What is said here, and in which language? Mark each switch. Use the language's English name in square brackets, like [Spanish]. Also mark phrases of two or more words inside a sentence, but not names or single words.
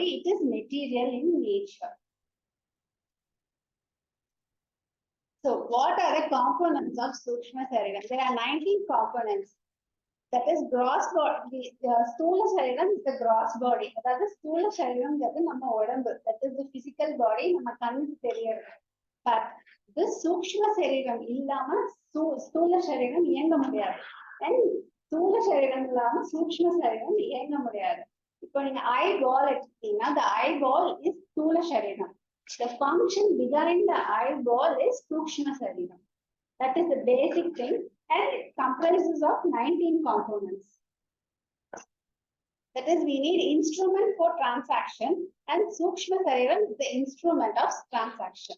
[English] It is material in nature. So what are the components of Sukshma Shariram? There are 19 components. That is gross body. Sthula Shariram is the gross body. That is Sthula Shariram, that is the physical body. But this [Tamil] சூக்ஷ்ம சரீரம் இல்லாம ஸ்தூல சரீரம் இயங்க முடியாது. And ஸ்தூல சரீரம் இல்லாம சூக்ஷ்ம சரீரம் இயங்க முடியாது. இப்போ நீங்க eyeball எடுத்தீங்கன்னா [English] the eyeball is Sthula Shariram. The function behind the eyeball is Sukshma Shariram. That is the basic thing, and it comprises of 19 components. That is, we need instrument for transaction, and Sukshma Shariram is the instrument of transaction.